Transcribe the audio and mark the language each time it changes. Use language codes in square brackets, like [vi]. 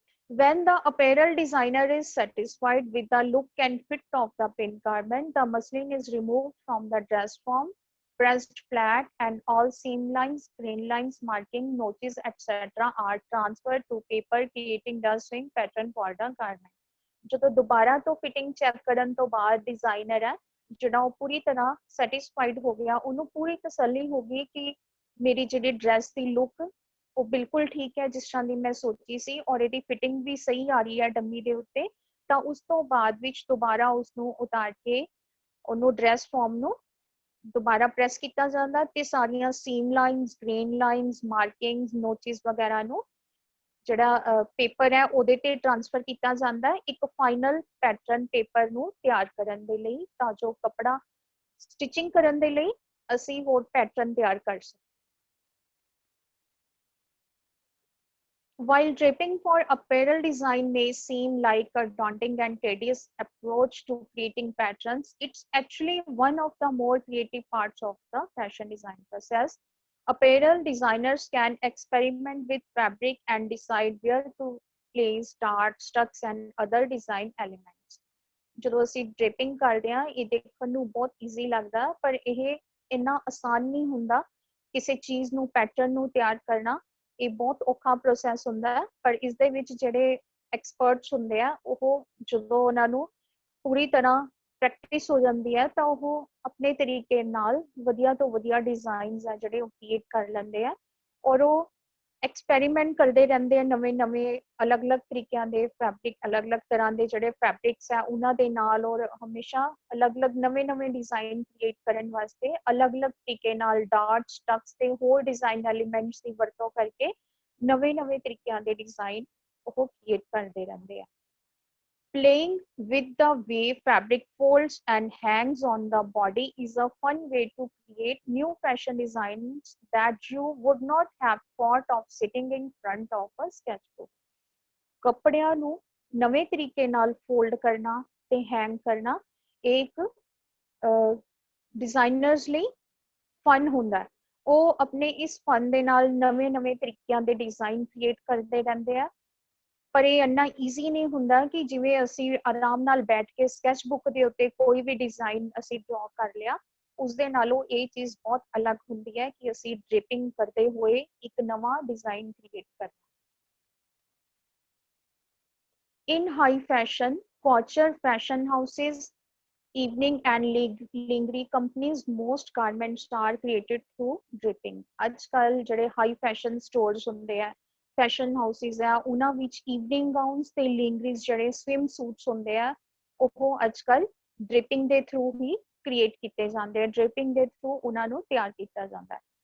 [en] When the apparel designer is satisfied with the look and fit of the pin garment, the muslin is removed from the dress form, pressed flat, and all seam lines, grain lines, marking, notches, etc. are transferred to paper, creating the swing pattern for the garment. [pa] ਜਦੋਂ ਦੁਬਾਰਾ ਤੋਂ fitting check ਕਰਨ ਤੋਂ ਬਾਅਦ designer ਹੈ ਜਿਹੜਾ ਉਹ ਪੂਰੀ ਤਰ੍ਹਾਂ ਸੈਟੀਸਫਾਈਡ ਹੋ ਗਿਆ, ਉਹਨੂੰ ਪੂਰੀ ਤਸੱਲੀ ਹੋ ਗਈ ਕਿ ਮੇਰੀ ਜਿਹੜੀ ਡਰੈਸ ਦੀ ਲੁੱਕ ਉਹ ਬਿਲਕੁਲ ਠੀਕ ਹੈ ਜਿਸ ਤਰ੍ਹਾਂ ਦੀ ਮੈਂ ਸੋਚੀ ਸੀ ਔਰ ਇਹਦੀ ਫਿਟਿੰਗ ਵੀ ਸਹੀ ਆ ਰਹੀ ਹੈ ਡੰਮੀ ਦੇ ਉੱਤੇ। ਤਾਂ ਉਸ ਤੋਂ ਬਾਅਦ ਵਿੱਚ ਦੁਬਾਰਾ ਉਸਨੂੰ ਉਤਾਰ ਕੇ ਉਹਨੂੰ ਡਰੈਸ ਫਾਰਮ ਨੂੰ ਦੁਬਾਰਾ ਪ੍ਰੈਸ ਕੀਤਾ ਜਾਂਦਾ ਤੇ ਸਾਰੀਆਂ seam lines, grain lines, ਮਾਰਕਿੰਗਸ, notches ਵਗੈਰਾ ਨੂੰ ਜਿਹੜਾ ਪੇਪਰ ਹੈ ਉਹਦੇ ਤੇ ਟ੍ਰਾਂਸਫਰ ਕੀਤਾ ਜਾਂਦਾ ਹੈ ਇੱਕ ਫਾਈਨਲ ਪੈਟਰਨ ਪੇਪਰ ਨੂੰ ਤਿਆਰ ਕਰਨ ਦੇ ਲਈ, ਤਾਂ ਜੋ ਕੱਪੜਾ ਸਟਿਚਿੰਗ ਕਰਨ ਦੇ ਲਈ ਅਸੀਂ ਹੋਰ ਪੈਟਰਨ ਤਿਆਰ ਕਰ ਸਕੀਏ। [en] While draping for apparel design may seem like a daunting and tedious approach to creating patterns, it's actually one of the more creative parts of the fashion design process. Apparel designers can experiment with fabric and decide where to place darts, tucks, and other design elements. [pa] ਜਦੋਂ ਅਸੀਂ ਡ੍ਰੇਪਿੰਗ ਕਰਦੇ ਹਾਂ ਇਹ ਦੇਖਣ ਨੂੰ ਬਹੁਤ easy ਲੱਗਦਾ ਪਰ ਇਹ ਇੰਨਾ ਆਸਾਨ ਨਹੀਂ ਹੁੰਦਾ। ਕਿਸੇ ਚੀਜ਼ ਨੂੰ ਪੈਟਰਨ ਨੂੰ ਤਿਆਰ ਕਰਨਾ ਇਹ ਬਹੁਤ ਔਖਾ ਪ੍ਰੋਸੈਸ ਹੁੰਦਾ ਹੈ, ਪਰ ਇਸ ਦੇ ਵਿੱਚ ਜਿਹੜੇ ਐਕਸਪਰਟਸ ਹੁੰਦੇ ਆ ਉਹ ਜਦੋਂ ਉਹਨਾਂ ਨੂੰ ਪੂਰੀ ਤਰ੍ਹਾਂ ਪ੍ਰੈਕਟਿਸ ਹੋ ਜਾਂਦੀ ਹੈ ਤਾਂ ਉਹ ਆਪਣੇ ਤਰੀਕੇ ਨਾਲ ਵਧੀਆ ਤੋਂ ਵਧੀਆ ਡਿਜ਼ਾਈਨਸ ਆ ਜਿਹੜੇ ਉਹ ਕ੍ਰੀਏਟ ਕਰ ਲੈਂਦੇ ਆ ਔਰ ਉਹ ਐਕਸਪੈਰੀਮੈਂਟ ਕਰਦੇ ਰਹਿੰਦੇ ਆ ਨਵੇਂ ਅਲੱਗ-ਅਲੱਗ ਤਰੀਕਿਆਂ ਦੇ ਫੈਬਰਿਕ, ਅਲੱਗ-ਅਲੱਗ ਤਰ੍ਹਾਂ ਦੇ ਜਿਹੜੇ ਫੈਬਰਿਕਸ ਆ ਉਹਨਾਂ ਦੇ ਨਾਲ ਔਰ ਹਮੇਸ਼ਾ ਅਲੱਗ-ਅਲੱਗ ਨਵੇਂ ਡਿਜ਼ਾਈਨ ਕ੍ਰੀਏਟ ਕਰਨ ਵਾਸਤੇ ਅਲੱਗ-ਅਲੱਗ ਤਰੀਕੇ ਨਾਲ ਡਾਟਸ, ਟਕਸ ਤੇ ਹੋਰ ਡਿਜ਼ਾਈਨ ਐਲੀਮੈਂਟਸ ਦੀ ਵਰਤੋਂ ਕਰਕੇ ਨਵੇਂ ਤਰੀਕਿਆਂ ਦੇ ਡਿਜ਼ਾਈਨ ਉਹ ਕ੍ਰੀਏਟ ਕਰਦੇ ਰਹਿੰਦੇ ਆ। [en] Playing with the way fabric folds and hangs on the body is a fun way to create new fashion designs that you would not have thought of sitting in front of a sketchbook. [pa] ਕੱਪੜਿਆਂ ਨੂੰ ਨਵੇਂ ਤਰੀਕੇ ਨਾਲ fold ਕਰਨਾ ਤੇ hang ਕਰਨਾ ਇੱਕ designers ਲਈ ਫਨ ਹੁੰਦਾ ਹੈ। ਉਹ ਆਪਣੇ ਇਸ ਫਨ ਦੇ ਨਾਲ ਨਵੇਂ ਤਰੀਕਿਆਂ ਦੇ ਡਿਜ਼ਾਈਨ ਕ੍ਰੀਏਟ ਕਰਦੇ ਰਹਿੰਦੇ ਆ ਪਰ ਇਹ ਇੰਨਾ ਈਜ਼ੀ ਨਹੀਂ ਹੁੰਦਾ ਕਿ ਜਿਵੇਂ ਅਸੀਂ ਆਰਾਮ ਨਾਲ ਬੈਠ ਕੇ ਸਕੈਚ ਬੁੱਕ ਦੇ ਉੱਤੇ ਕੋਈ ਵੀ ਡਿਜ਼ਾਈਨ ਅਸੀਂ ਡਰਾ ਕਰ ਲਿਆ, ਉਸਦੇ ਨਾਲੋਂ ਇਹ ਚੀਜ਼ ਬਹੁਤ ਅਲੱਗ ਹੁੰਦੀ ਹੈ ਕਿ ਅਸੀਂ ਡ੍ਰਿਪਿੰਗ ਕਰਦੇ ਹੋਏ ਇੱਕ ਨਵਾਂ ਡਿਜ਼ਾਈਨ ਕ੍ਰੀਏਟ ਕਰਨਾ। [en] In high fashion, couture fashion houses, evening and lingerie companies, most garments are created through dripping. [pa] ਅੱਜ ਕੱਲ ਜਿਹੜੇ ਹਾਈ ਫੈਸ਼ਨ ਸਟੋਰਸ ਹੁੰਦੇ ਆ, ਫੈਸ਼ਨ ਹਾਊਸਿਸ ਆ, ਉਹਨਾਂ ਵਿੱਚ ਈਵਨਿੰਗ ਗਾਊਨਸ ਤੇ ਲਿੰਗਰੀਜ਼ ਜਿਹੜੇ ਸਵਿਮ ਸੂਟਸ ਹੁੰਦੇ ਆ ਉਹ ਅੱਜ ਕੱਲ ਡ੍ਰਿਪਿੰਗ ਦੇ ਥਰੂ ਹੀ ਕ੍ਰੀਏਟ ਕੀਤੇ ਜਾਂਦੇ ਆ, ਡ੍ਰਿਪਿੰਗ ਦੇ ਥਰੂ ਉਹਨਾਂ ਨੂੰ ਤਿਆਰ ਕੀਤਾ ਜਾਂਦਾ ਹੈ।